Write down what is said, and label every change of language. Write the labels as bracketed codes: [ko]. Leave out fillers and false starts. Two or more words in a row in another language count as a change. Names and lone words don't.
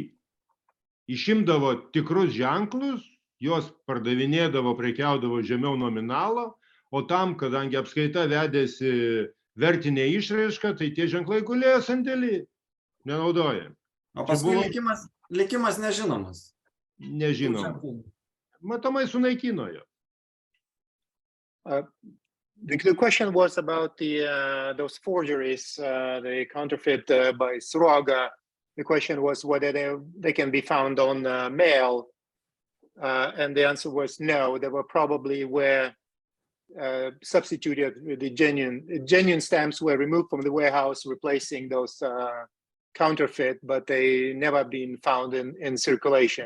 [lt] Išimdavo tikrus ženklus, juos pardavinėdavo, prekiaudavo žemiau nominalo, o tam, kadangi apskaita vedėsi vertinė išraiška, tai tie ženklai gulėjo sandėly, nenaudoja. O paskui likimas nežinomas. Nežinomas. Matomai sunaikino jo. [en] The question was about those forgeries, the counterfeit by Suroga. The question was whether they can be found on mail, and the answer was no. They were probably substituted with the genuine stamps were removed from the warehouse, replacing those counterfeit, but they never been found in circulation.